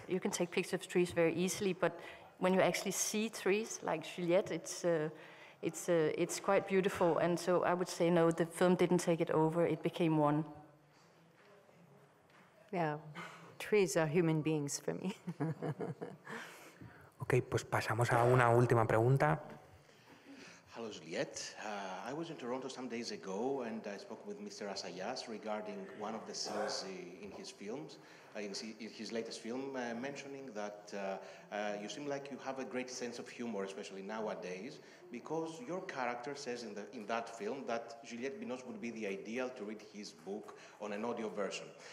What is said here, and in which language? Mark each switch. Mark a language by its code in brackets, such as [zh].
[en] You can take pictures of trees very easily, but when you actually see trees like Juliette, it's quite beautiful. And so I would say, no, the film didn't take it over, it became one. Yeah, trees are human beings for me. [es] Ok, pues pasamos a una última pregunta. [en] Hello, Juliette. I was in Toronto some days ago, and I spoke with Mr. Assayas regarding one of the scenes in his films, in his latest film, mentioning that you seem like you have a great sense of humor, especially nowadays, because your character says in that film that Juliette Binoche would be the ideal to read his book on an audio version.